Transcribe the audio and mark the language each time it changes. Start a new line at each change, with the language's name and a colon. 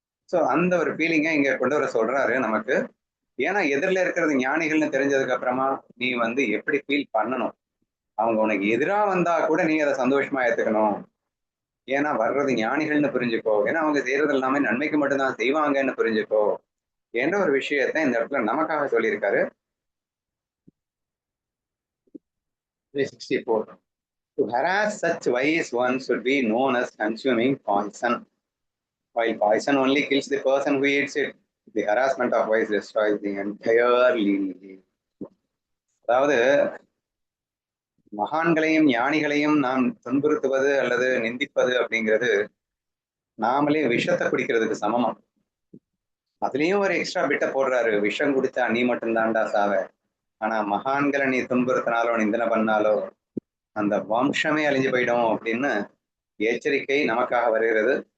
Tamil: So அந்த ஒரு ஃபீலிங்கை இங்க கொண்டு வர சொல்றாரு நமக்கு. ஏன்னா எதிரில் இருக்கிறது ஞானிகள்னு தெரிஞ்சதுக்கு அப்புறமா நீ எப்படி ஃபீல் பண்ணணும், அவங்க உனக்கு எதிராக வந்தா கூட நீ அதை சந்தோஷமா ஏத்துக்கணும். ஏன்னா வர்றது ஞானிகள்னு புரிஞ்சுக்கோ, ஏன்னா அவங்க செய்யறது எல்லாமே நன்மைக்கு மட்டும்தான் செய்வாங்கன்னு புரிஞ்சுக்கோ என்ற ஒரு விஷயத்த இந்த இடத்துல நமக்காக சொல்லியிருக்காரு. 364.
English: To harass such wise ones should be known as consuming poison. While poison only kills the person who eats it, the harassment of wise destroys the entire lineage.
Tamil: அதாவது மகான்களையும் ஞானிகளையும் நாம் துன்புறுத்துவது அல்லது நிந்திப்பது அப்படிங்கிறது நாமளே விஷத்தை குடிக்கிறதுக்கு சமமா. அதுலயும் ஒரு எக்ஸ்ட்ரா பிட்ட போடுறாரு, விஷம் குடிச்சா நீ மட்டும்தான்டா சாவ, ஆனா மகான்களை நீ துன்புறுத்தினாலோ நிந்தனை பண்ணாலோ அந்த வம்சமே அழிஞ்சு போயிடும் அப்படின்னு எச்சரிக்கை நமக்காக வருகிறது.